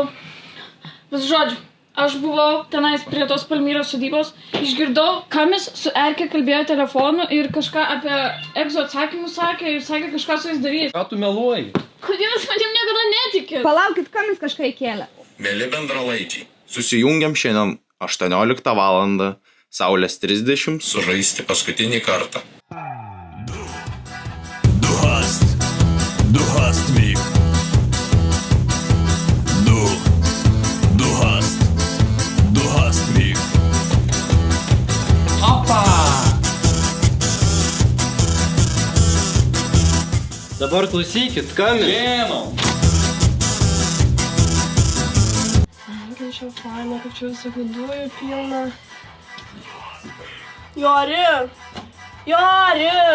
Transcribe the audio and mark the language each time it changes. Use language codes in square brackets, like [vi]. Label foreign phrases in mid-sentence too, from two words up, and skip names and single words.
[lt] Vis žodžiu, aš buvau tenais prie tos Palmyros sodybos, išgirdau, Kamis su Erke kalbėjo telefonu ir kažką apie egzo atsakymus sakė ir sakė kažką su jais daryti. Ką tu meluoji? Kodėl jūs manim niekada netikit? Palaukit, Kamis kažką įkėlė. Mėly bendralaičiai, susijungiam šiandien 18 valandą, Saulės 30, sužaisti paskutinį kartą. [de] Du hast mich. Du hast mich. [lt] Opa! Dabar klausykit, Kamis. Žinau. Kaip čia faina, kaip čia visokių dujų pilna. Jori! Jori!